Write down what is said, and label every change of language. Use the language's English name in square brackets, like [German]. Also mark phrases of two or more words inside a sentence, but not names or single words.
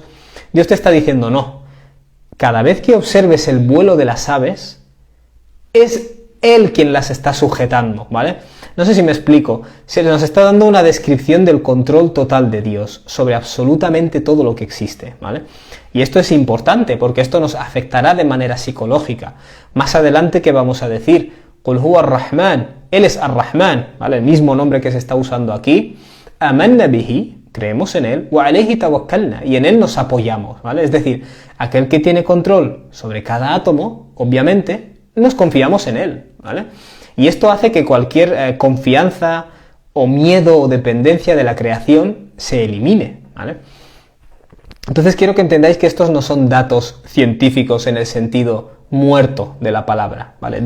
[Spanish] Dios te está diciendo, no, cada vez que observes el vuelo de las aves, es Él quien las está sujetando, ¿vale? No sé si me explico, se nos está dando una descripción del control total de Dios sobre absolutamente todo lo que existe, ¿vale? Y esto es importante porque esto nos afectará de manera psicológica. Más adelante, ¿qué vamos a decir? [Arabic] قل هو الرحمن, [Spanish] Él es ar-Rahman, ¿vale? El mismo nombre que se está usando aquí. [Arabic] آمنا به, [Spanish] creemos en Él, [Arabic] وعليه توكلنا, [Spanish] y en Él nos apoyamos, ¿vale? Es decir, aquel que tiene control sobre cada átomo, obviamente, nos confiamos en Él, ¿vale? Y esto hace que cualquier confianza o miedo o dependencia de la creación se elimine, ¿vale? Entonces quiero que entendáis que estos no son datos científicos en el sentido muerto de la palabra, ¿vale?